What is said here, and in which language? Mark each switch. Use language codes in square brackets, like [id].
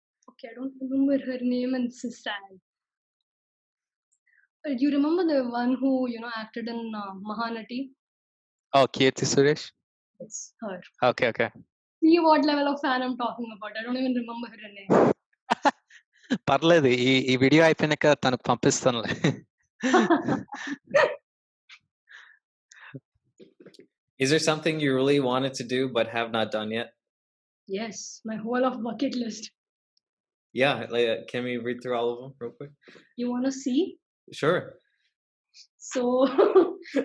[en] Okay, I don't remember her name, and this is sad. You remember the one who acted in Mahanati? Oh, Kirti Suresh? It's her. Okay. See what level of fan I'm talking about. I don't even remember her name. [te] పర్లేదు, ఈ video అయిపోయినాక తనకు పంపిస్తానులే. [en] Is there something you really wanted to do but have not done yet? Yes, my whole of bucket list. Yeah, like, can we read through all of them real quick? You want to see? Sure. So,